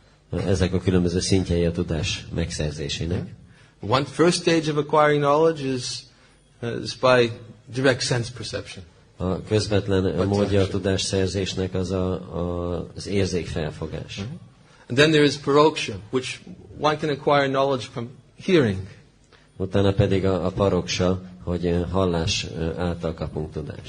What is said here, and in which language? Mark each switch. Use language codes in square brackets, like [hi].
[hu] Ezek a különböző szintjei a tudás megszerzésének. [en] One first stage of acquiring knowledge is by direct sense perception. [hu] A közvetlen módja a tudásszerzésnek az az érzékfelfogás. [en] And then there is paroksha, which one can acquire knowledge from hearing. [hu] Utána pedig a paroksa, hogy hallás által kapunk tudást.